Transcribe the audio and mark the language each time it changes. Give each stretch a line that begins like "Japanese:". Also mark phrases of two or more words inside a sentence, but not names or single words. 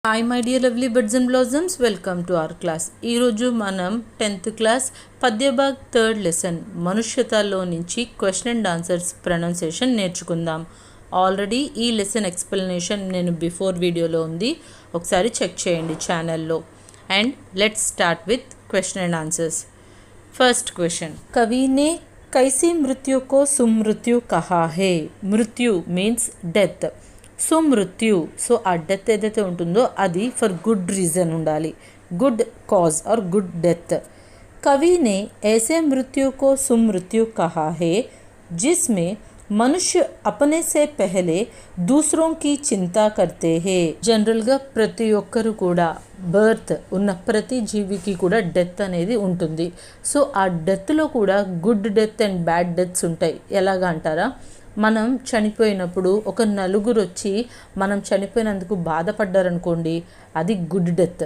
English: Hi my dear lovely birds and blossoms, welcome to our class.
Telugu: ఈరోజు మనం
English: 10th class పద్యభాగ్ 3rd lesson
Telugu: మనుష్యతలో నుంచి
English: question and answers pronunciation
Telugu: నేర్చుకుందాం. ఆల్రెడీ ఈ
English: lesson explanation
Telugu: నేను బిఫోర్ వీడియోలో ఉంది, ఒకసారి చెక్ చేయండి ఛానల్లో.
English: And let's start with question and answers. First question,
Hindi: कवि ने कैसी मृत्यु को सुमृत्यु कहा है.
English: మృత్యు means death, so మృత్యు, so
Telugu: ఆ డెత్ ఏదైతే ఉంటుందో అది
English: for good reason ఉండాలి, good cause or good death.
Hindi: कवि ने ऐसे मृत्यु को सुमृत्यु कहा है जिसमें మనుష్య अपने से पहले दूसरों की చింతా करते हैं.
Telugu: జనరల్గా ప్రతి ఒక్కరు కూడా బర్త్ ఉన్న ప్రతి జీవికి కూడా డెత్ అనేది ఉంటుంది. సో ఆ డెత్లో కూడా
English: good death and bad deaths
Telugu: ఉంటాయి. ఎలాగా అంటారా, మనం చనిపోయినప్పుడు ఒక నలుగురు వచ్చి మనం చనిపోయినందుకు బాధపడ్డారనుకోండి, అది
English: good death.